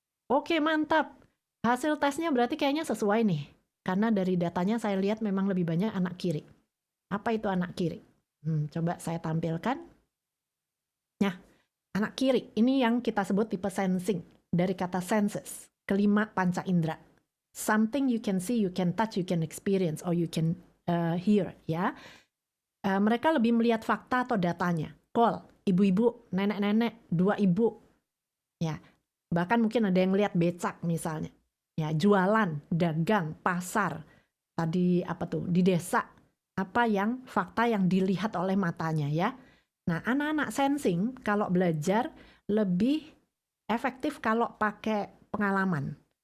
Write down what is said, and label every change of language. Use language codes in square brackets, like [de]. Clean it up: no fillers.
[id] Oke mantap, hasil tesnya berarti kayaknya sesuai nih. Karena dari datanya saya lihat memang lebih banyak anak kiri. Apa itu anak kiri? Coba saya tampilkan. Nah, anak kiri, ini yang kita sebut tipe sensing, dari kata senses. Kelima panca indera. [en] Something you can see, you can touch, you can experience, or you can hear. [id] Ya, mereka lebih melihat fakta atau datanya. Call, ibu-ibu, nenek-nenek, dua ibu. Ya, bahkan mungkin ada yang lihat becak misalnya. Ya, jualan, dagang, pasar. Tadi apa tuh di desa? Apa yang fakta yang dilihat oleh matanya ya? Nah, anak-anak sensing kalau belajar lebih efektif kalau pakai pengalaman.